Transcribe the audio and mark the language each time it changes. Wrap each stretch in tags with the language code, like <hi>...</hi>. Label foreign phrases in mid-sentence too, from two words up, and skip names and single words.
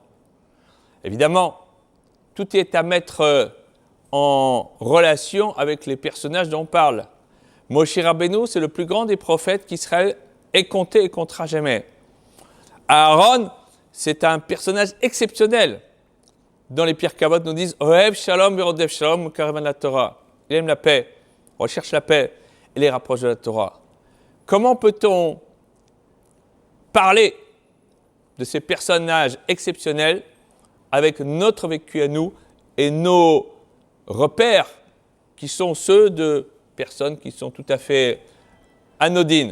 <fr>Évidemment, tout est à mettre en relation avec les personnages dont on parle. Moshe Rabbeinu, c'est le plus grand des prophètes qu'Israël ait compté et comptera jamais. Aaron, c'est un personnage exceptionnel. Dans les Pirkei Avot, nous disent «</fr> <he>אוהב שלום ורודף שלום מקרבן לתורה ».</he> <fr>Il aime la paix, recherche la paix et les rapproche de la Torah. Comment peut-on parler de ces personnages exceptionnels avec notre vécu à nous et nos repères qui sont ceux de personnes qui sont tout à fait anodines?</fr>